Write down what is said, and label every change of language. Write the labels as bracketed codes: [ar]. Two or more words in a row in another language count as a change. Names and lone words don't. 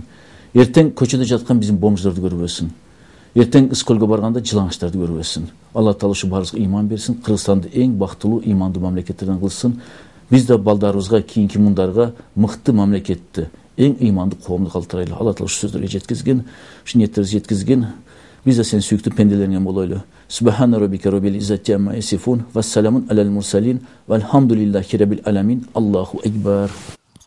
[ky] Эртең көчөдө жаткан биздин бомждорду көрбөсүн. Эртең Искөлгө барганда жылаңачтарды көрбөсүн. Алла Таала ушу баарыбызга иман берсин, Кыргызстанды эң бактылуу, имандуу мамлекеттерден кылсын. Биз да балдарыбызга, кийинки мундарга мыкты мамлекетти, эң имандуу коомду калтырайлы. Алла Таала ушу сөздөргө жеткизген, ушу ниеттерибизди жеткизген. Биз да сен сүйүктүү пенделериңен болойлу. [ar] سبحان ربك رب العزة عما يصفون وسلام على المرسلين والحمد لله رب العالمين. الله أكبر.